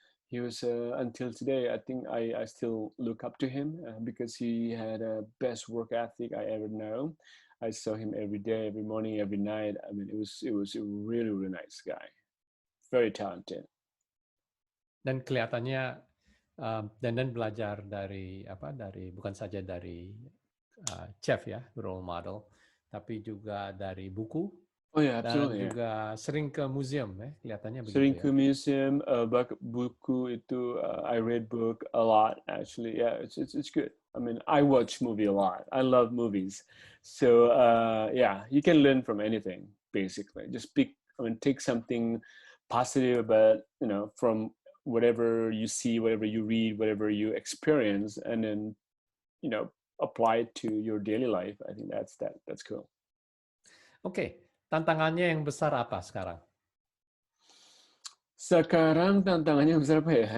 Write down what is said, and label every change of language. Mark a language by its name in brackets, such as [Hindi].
[English] He was until today. I think I still look up to him because he had a best work ethic I ever know. I saw him every day, every morning, every night. I mean, it was a really really nice guy, very talented. [Indonesian] Dan kelihatannya Denden belajar dari bukan saja dari chef ya, role model, tapi juga dari buku. [English] Oh yeah, [Indonesian] dan [English] absolutely. [Indonesian] juga sering ke museum ya, kelihatannya begitu Sering ya. ke museum, buku itu, [English] I read book a lot actually. Yeah, it's good. I mean, I watch movie a lot. I love movies, so yeah, you can learn from anything basically. Just take something positive about from whatever you see, whatever you read, whatever you experience, and then apply it to your daily life. I think that's cool. [Indonesian] Oke, tantangannya yang besar apa sekarang? Sekarang tantangannya besar apa ya?